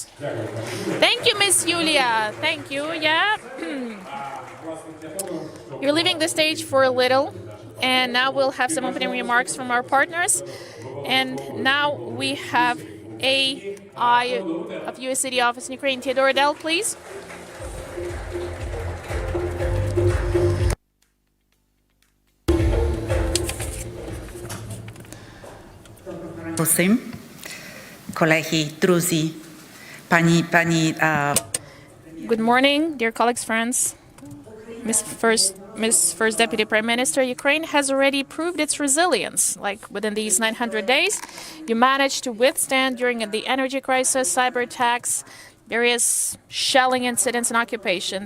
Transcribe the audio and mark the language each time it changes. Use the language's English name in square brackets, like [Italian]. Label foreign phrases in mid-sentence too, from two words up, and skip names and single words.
[English] Thank you, Miss Yulia. Thank you. Yeah. You're leaving the stage for a little, and now we'll have some opening remarks from our partners. And now we have AI of U.S. City Office in Ukraine, Theodore Dell, please. [Ukrainian] Усім, колеги, друзі, пані. [English] Good morning, dear colleagues, friends. Miss First Deputy Prime Minister, Ukraine has already proved its resilience. Like within these 900 days, you managed to withstand during the energy crisis, cyber attacks, various shelling incidents and occupation.